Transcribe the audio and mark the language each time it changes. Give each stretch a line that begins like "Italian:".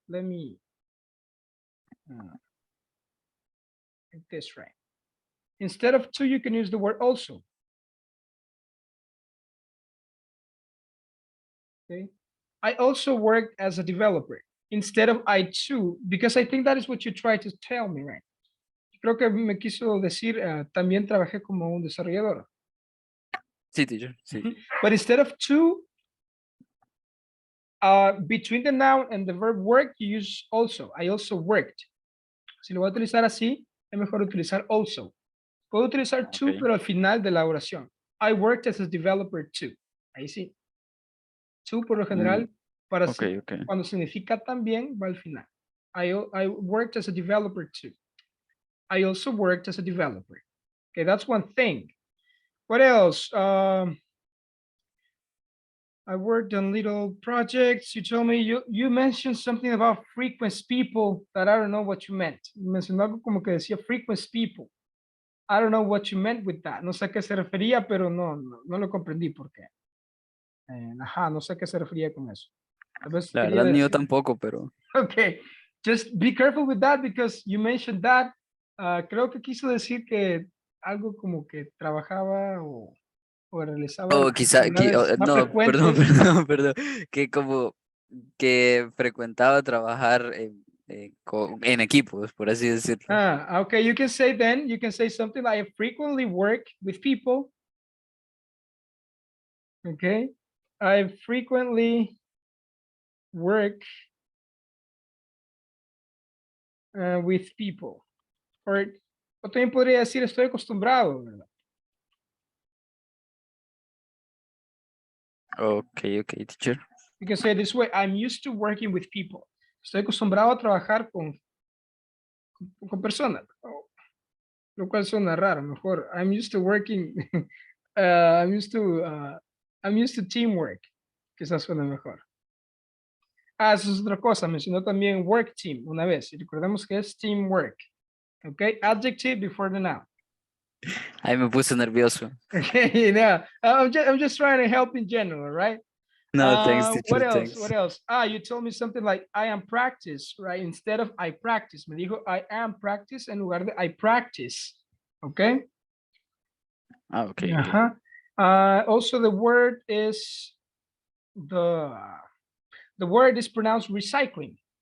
English: Let me make this right. Instead of to, you can use the word also. Okay, I also worked as a developer instead of I too, because I think that is what you try to tell me, right?
Spanish: Creo que me quiso decir también trabajé como un desarrollador. Sí, teacher. Sí.
English: But instead of to, between the noun and the verb work, you use also. I also worked.
Spanish: Si lo voy a utilizar así, es mejor utilizar also. Puedo utilizar to,
English: Okay.
Spanish: pero al final de la oración.
English: I worked as a developer too.
Spanish: Ahí sí. To, por lo general, para
English: Okay.
Spanish: cuando significa también, va al final.
English: I worked as a developer too. I also worked as a developer. Okay, that's one thing. What else? I worked on little projects. You told me you mentioned something about frequent people that I don't know what you meant.
Spanish: Mencionó algo como que decía frequent people.
English: I don't know what you meant with that.
Spanish: No sé a qué se refería, pero no lo comprendí por qué. Ajá, no sé a qué se refería con eso. Tal vez La quería verdad, ni yo decir- tampoco, pero.
English: Okay, just be careful with that because you mentioned that.
Spanish: Creo que quiso decir que algo como que trabajaba o realizaba O quizá, actividades más no, perdón, frecuentes. perdón. Que como que frecuentaba trabajar en equipos, por así decirlo.
English: Okay, you can say then, you can say something like I frequently work with people. Okay, I frequently work with people.
Spanish: O también podría decir estoy acostumbrado, ¿verdad?
English: Ok, teacher. You can say it this way, I'm used to working with people.
Spanish: Estoy acostumbrado a trabajar con personas. Lo cual suena raro, mejor.
English: I'm used to working, I'm used to teamwork.
Spanish: Quizás suena mejor. Eso es otra cosa. Mencionó también work team una vez. Y recordemos que es teamwork.
English: Ok, adjective before the noun.
Spanish: Ahí me puse nervioso.
English: Okay, now I'm just trying to help in general, right? No, thanks, teacher, What else? thanks. What else? You told me something like I am practice, right? Instead of I practice.
Spanish: Me dijo
English: I am practice
Spanish: en lugar de
English: I practice. Okay. Ok. Uh-huh. Also, the word is the word is pronounced recycling.